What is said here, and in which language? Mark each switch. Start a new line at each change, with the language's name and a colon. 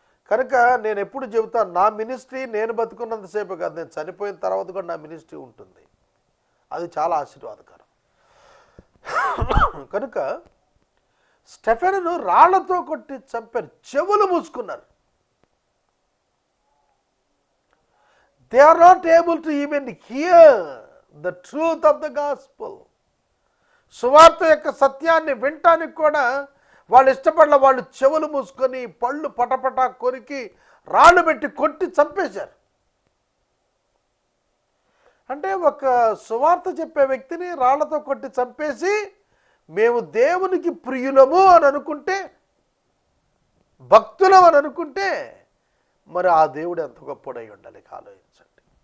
Telugu: కనుక నేను ఎప్పుడు చెబుతాను, నా మినిస్ట్రీ నేను బతుకున్నంతసేపు కాదు, నేను చనిపోయిన తర్వాత కూడా నా మినిస్ట్రీ ఉంటుంది. అది చాలా ఆశీర్వాదకరం. కనుక స్టెఫెనును రాళ్లతో కొట్టి చంపారు, చెవులు మూసుకున్నారు.
English: They are not able to even hear the truth of the gospel.
Telugu: సువార్త యొక్క సత్యాన్ని వినటానికి కూడా వాళ్ళు ఇష్టపడల. వాళ్ళు చెవులు మూసుకొని పళ్ళు పటపట కొరికి రాళ్ళు పెట్టి కొట్టి చంపేశారు. అంటే ఒక సువార్త చెప్పే వ్యక్తిని రాళ్లతో కొట్టి చంపేసి మేము దేవునికి ప్రియులము అని అనుకుంటే, భక్తులం అని అనుకుంటే, మరి ఆ దేవుడు ఎంత గొప్పడై ఉండాలి ఆలోచించండి.